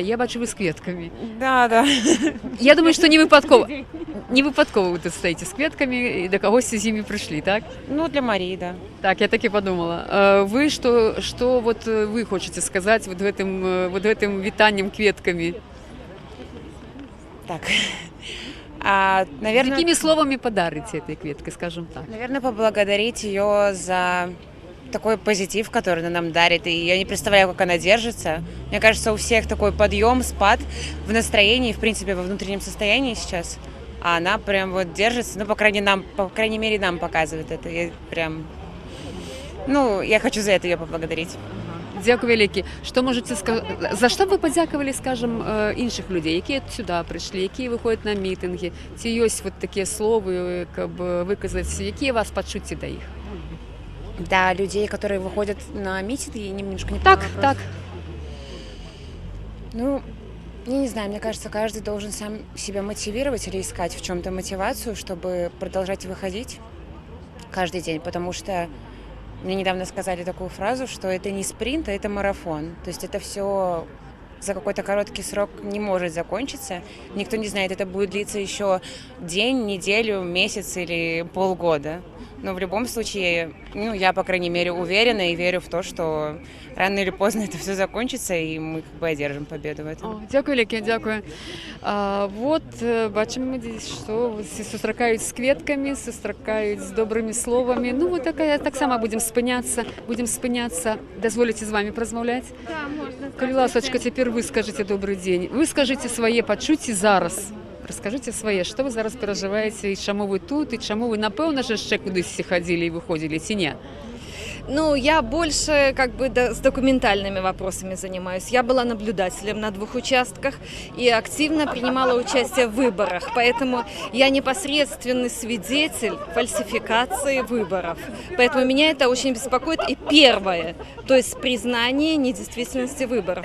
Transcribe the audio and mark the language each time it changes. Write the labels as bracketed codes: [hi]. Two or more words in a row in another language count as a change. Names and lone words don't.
[be] Я бачу, вы з кветкамі. Да. Я думаю, што не выпадкова. Не выпадкова вы тут стаіце з кветкамі і да кагосьці з імі прыйшлі, так? [ru] Ну, для Марии, да. [uk] Так, я так і подумала. [be] Вы што вы хочаце сказаць гэтым вітаннем кветкамі? [ru] Так. Наверное, какими словами подарите этой кветкой, скажем так? Наверное, поблагодарить ее за такой позитив, который она нам дарит. И я не представляю, как она держится. Мне кажется, у всех такой подъем, спад в настроении, в принципе, во внутреннем состоянии сейчас. А она прям держится, по крайней мере, нам показывает это. Я хочу за это ее поблагодарить. [uk] Дякую великі. Що можете сказати? За що ви подякували, скажем, інших людей, які сюди прийшли, які виходять на мітинги? Ці є вот такі слова, [ru] как бы [uk] виказати, які у вас почуття до їх? [ru] Да, людей, которые выходят на митинги, я немножко не Так, понимаю вопрос. так. Ну, я не знаю, мне кажется, каждый должен сам себя мотивировать или искать в чем-то мотивацию, чтобы продолжать выходить каждый день, потому что мне недавно сказали такую фразу, что это не спринт, а это марафон. То есть это все за какой-то короткий срок не может закончиться. Никто не знает, это будет длиться еще день, неделю, месяц или полгода. Но в любом случае, ну, я, по крайней мере, уверена и верю в то, что рано или поздно это все закончится, и мы как бы одержим победу в этом. [uk] Дякую, Лекі, дякую. Вот, бачимо, що всі зустрічають з квітками, зустрічають з добрими словами. Ну, вот так само будемо спинятися. Дозволите з вами розмовляти? Да, можна. Коли ласочка, тепер ви скажете добрий день. Ви скажете своє почуття зараз. Розкажіть своє, що ви зараз переживаєте, і чому ви тут, і чому ви, напевно, ще кудись всі ходили і виходили, чи ні? [ru] Ну, я больше как бы с документальными вопросами занимаюсь. Я была наблюдателем на 2 участках и активно принимала участие в выборах. Поэтому я непосредственный свидетель фальсификации выборов. Поэтому меня это очень беспокоит. И первое, то есть признание недействительности выборов.